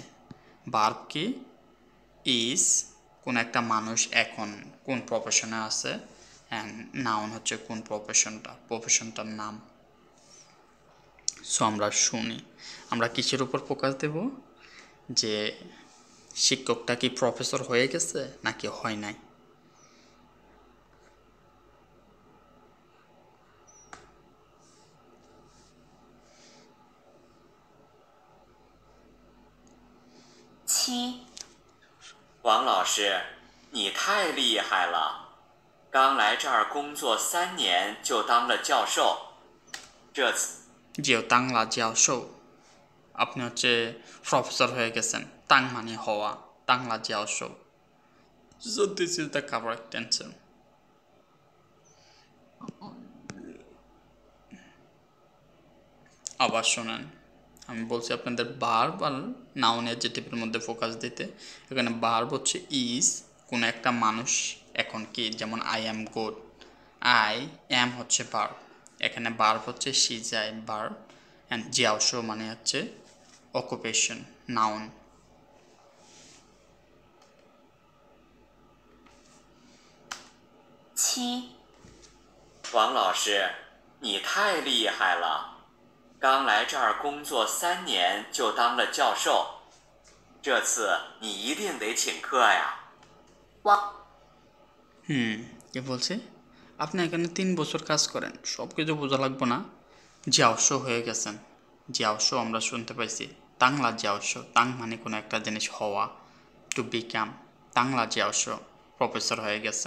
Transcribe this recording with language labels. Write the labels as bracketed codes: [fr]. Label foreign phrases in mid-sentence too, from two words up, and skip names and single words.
[bn] বার্ব কি, ইজ কোন একটা মানুষ এখন কোন প্রফেশনে আছে, [en] and noun [bn] হচ্ছে কোন প্রফেশনটার নাম। সো আমরা শুনি, আমরা কিসের উপর ফোকাস দেব, যে শিক্ষকটা কি প্রফেসর হয়ে গেছে নাকি হয় নাই। [zh] 王老师，你太厉害了！刚来这儿工作3年就当了教授，这次 [bn] যেও [zh] 当了教授, [bn] আপনি হচ্ছে প্রফেসর হয়ে গেছেন, তাং মানে হওয়া, [zh] 当了教授. [en] so this is the correct answer. [bn] আবার শোনেন, আমি বলছি আপনাদের ভার্ব আর [en] noun adjective [bn] মধ্যে ফোকাস দিতে। এখানে ভার্ব হচ্ছে ইজ, কোনো একটা মানুষ এখন কি, যেমন [en] I am good, I am [bn] হচ্ছে ভার্ব, এখানে ভার্ব হচ্ছে সি যাই ভার্ব, অ্যান্ড জিয়াওশো মানে হচ্ছে [en] occupation noun. [zh] 王老师，你太厉害了！刚来这儿工作3年就当了教授，这次你一定得请客呀！ [bn] কি বলছে, আপনি এখানে 3 বছর কাজ করেন, সব কিছু বোঝা লাগবো না, জিয়াওশো হয়ে গেছেন। জিয়াওশো আমরা শুনতে পাইছি [zh] 当了教授, [bn] তাং মানে কোনো একটা জিনিস হওয়া, [en] to become, [zh] 当了教授 [bn] প্রফেসর হয়ে গেছেন।